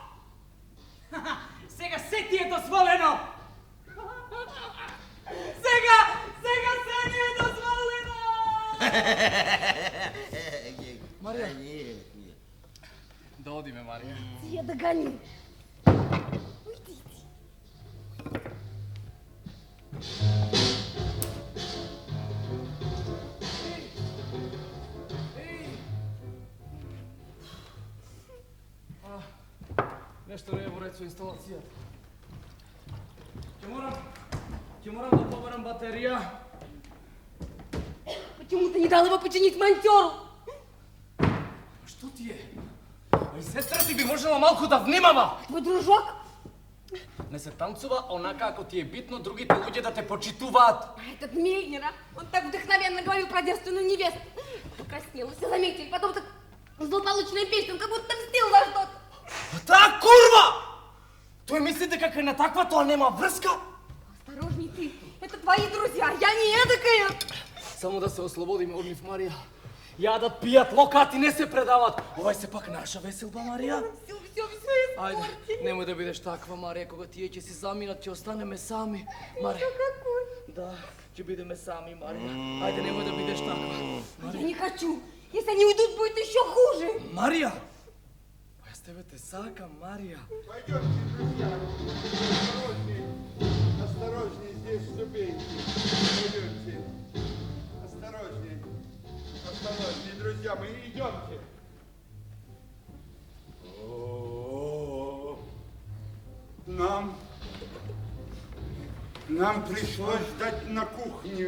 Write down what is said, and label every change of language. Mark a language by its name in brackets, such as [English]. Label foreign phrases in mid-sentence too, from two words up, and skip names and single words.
[Macedonian] Сега се ти е дозволено! Сега се ни е дозволено! Мария. [Russian] Да нет, нет. [Macedonian] Да одиме, Мария. Ти я догони. Нещо не е во ред со инсталацијата. Ќе морам да поберам батерија. [Russian] Почему ты не дал его починить монтеру? [Macedonian] Што ти е? Ај сестра ти би можела малку да внимава. [Russian] Твой дружок? [Macedonian] Не се танцува онака ако ти е битно другите луѓе да те почитуваат. [Russian] А этот Мельнер, а? Он так вдохновенно говорил про девственную невесту. Покраснел, все заметили, потом так злополучная песня, он как будто мстил за что-то. [Macedonian] Таа курва! Тој мисли дека кај на таква тоа нема врска? [Russian] Осторожней ты, это твои друзья, я не эдакая. [Macedonian] Само да се ослободиме од нив, Марија. Јадат, пијат, локати, не се предават. Ова е сепак наша веселба, Марија. [Russian] Все [Macedonian] Ајде, [Russian] испортили. [Macedonian] немој да бидеш таква, Марија, кога тие ќе си заминат, ќе останеме сами. Марија. [Russian] Какой? [Macedonian] Да, ќе бидеме сами, Марија. Ајде, немој да бидеш таква. [Russian] Я не хочу. Если они уйдут, будет еще хуже. [Macedonian] Марија! Јас тебе те сакам, Марија. [Russian] Пойдемте, друзья. Осторожней. Осторожней, здесь ступеньки. Пойдемте. Осторожней. Осторожней, друзья, мы идемте. О, Нам пришлось ждать на кухне.